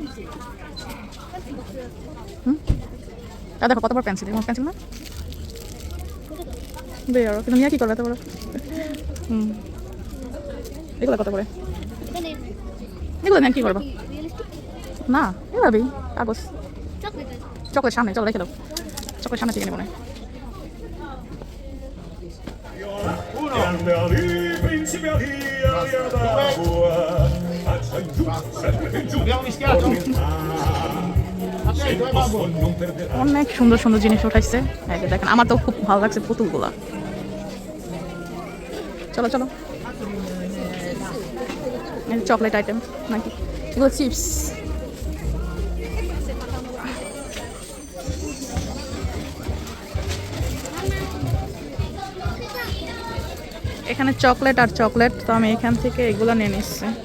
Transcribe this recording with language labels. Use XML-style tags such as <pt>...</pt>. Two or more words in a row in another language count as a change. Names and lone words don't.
<bn>দেখো কত বড় পেন্সিল, এমন পেন্সিল না দে আরো, কিন্তু নিয়ে কি করবে এত বড়? এগুলো কত করে? এগুলো নেন কি করবো? না, এভাবেই কাগজ। চকলেট সামনে, চলো রেখে দাও, চকলেট সামনে থেকে নেবো না।</bn> <it>Grande Ali, principe Ali, Ali da Bua, faccia in giù, sempre in giù. Abbiamo mischiato? Se posso non perderà.</it> <bn>অনেক সুন্দর সুন্দর জিনিস উঠাইছে, এই যে দেখেন। আমার তো খুব ভালো লাগছে পুতুলগুলা। চলো চলো, চকলেট আইটেম নাকি এগুলো? চিপস। এখানে চকলেট আর চকলেট, তো আমি এখান থেকে এগুলো নিয়ে নিচ্ছি।</bn>